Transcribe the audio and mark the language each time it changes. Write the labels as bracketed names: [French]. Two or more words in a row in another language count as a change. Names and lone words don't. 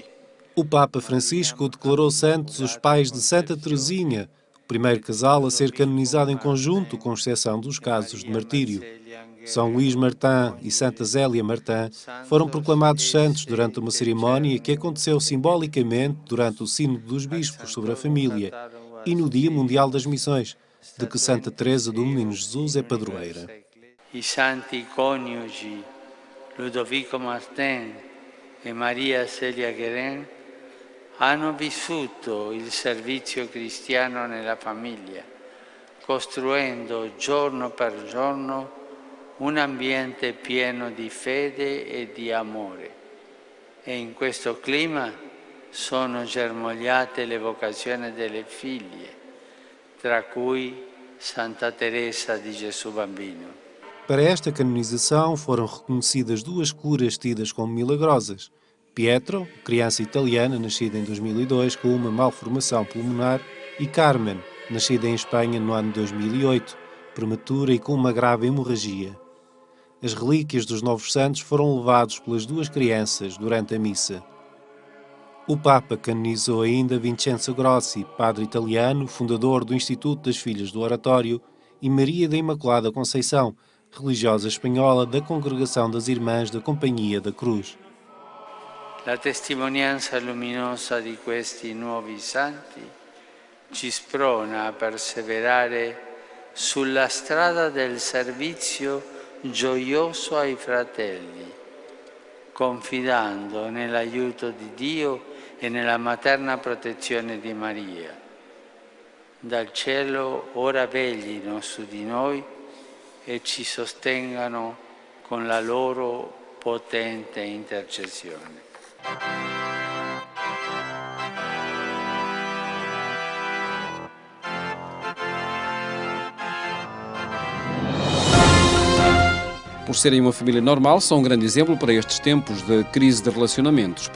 [Portuguese] O Papa Francisco declarou santos os pais de Santa Teresinha, o primeiro casal a ser canonizado em conjunto, com exceção dos casos de martírio. São Luís Martin e Santa Zélia Martin foram proclamados santos durante uma cerimónia que aconteceu simbolicamente durante o Sínodo dos Bispos sobre a Família e no Dia Mundial das Missões, de que Santa Teresa do Menino Jesus é padroeira. [Italian] I santi coniugi Ludovico Martin e Maria Celia Guerin hanno vissuto il servizio cristiano nella famiglia, costruendo giorno per giorno un ambiente pieno di fede e di amore. E in questo clima sono germogliate le vocazioni delle figlie, tra cui Santa Teresa di Gesù Bambino. [Portuguese] Para esta canonização foram reconhecidas duas curas tidas como milagrosas. Pietro, criança italiana nascida em 2002 com uma malformação pulmonar, e Carmen, nascida em Espanha no ano 2008, prematura e com uma grave hemorragia. As relíquias dos novos santos foram levados pelas duas crianças durante a missa. O Papa canonizou ainda Vincenzo Grossi, padre italiano, fundador do Instituto das Filhas do Oratório, e Maria da Imaculada Conceição, religiosa espanhola da Congregação das Irmãs da Companhia da Cruz. [Italian] La testimonianza luminosa di questi nuovi santi ci sprona a perseverare sulla strada del servizio gioioso ai fratelli, confidando nell'aiuto di Dio e nella materna protezione di Maria. Dal cielo ora veglino su di noi e ci sostengano con la loro potente intercessione. [Portuguese] Por serem uma família normal, são um grande exemplo para estes tempos de crise de relacionamentos.